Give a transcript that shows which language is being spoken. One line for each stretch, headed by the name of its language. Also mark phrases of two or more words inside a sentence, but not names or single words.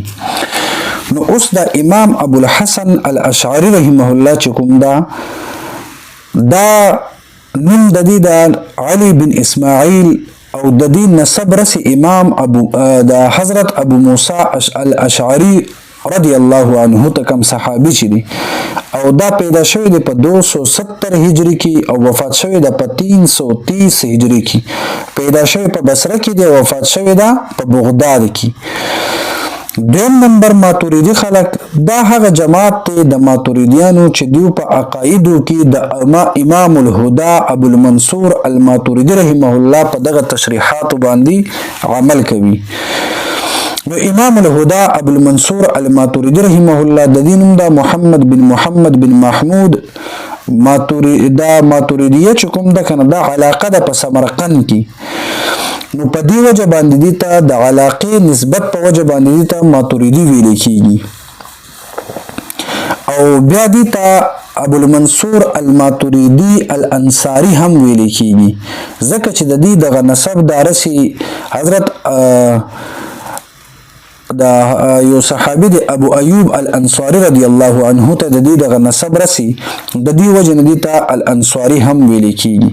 Pashto: نو اوس د امام ابو الحسن الاشعری رحمه الله چې کوم دا نوم د دې د علي بن اسماعیل او د دې نسب رسي امام ابو د حضرت ابو موسی الاشعری
Arabic: رضی الله عنه
Pashto: ته کوم صحابي چې دي او دا پیدا شوی دی په 270 هجری کې او وفات شوی دی په 330 هجری کې. پیدا شوی په بصره کې دی او وفات شوی دی په بغداد کې. دویم نمبر ماتوریدی خلق دا هغه جماعت ته د ماتوریدیانو چې دیو په عقایدو کې د امام الهدى ابو المنصور الماتوریدی
Arabic: رحمه الله
Pashto: په دغه تشریحات باندې عمل کوي. نو امام الهدى ابو المنصور الماتوریدی
Arabic: رحمه الله
Pashto: د دینم دا محمد بن محمود ماتوریدیه چې کوم د کنه دا علاقه د په سمرقند کې. نو په دې وجه باندې دي ته د علاقې نسبت په وجه باندې دي ته ماتوریدی ویل کیږي. او بیا دي ته ابو المنصور الماتوریدی الانصاری هم ویل کیږي ځکه چې د دې دغه نسب دارسي حضرت دا یو صحابي دی ابو ایوب الانصاری
Arabic: رضی الله عنه
Pashto: ته د دې دغه نسب رسي د دې وجه نه دي ته الانصاری هم ویل کیږي.